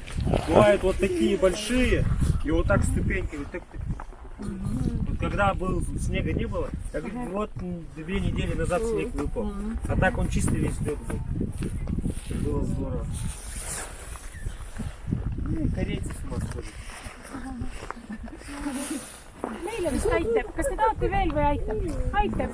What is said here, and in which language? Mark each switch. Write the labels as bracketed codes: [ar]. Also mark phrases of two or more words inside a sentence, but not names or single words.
[ru] Бывают вот такие большие, и вот так ступеньками. Так. Вот когда снега не было, так вот 2 недели назад снег выпал. А так он чистый весь лед был. Было здорово. Ну и корейцы с ума сходят. [et] Meile vist aitab. Kas te tahate veel või aitab? Aitab.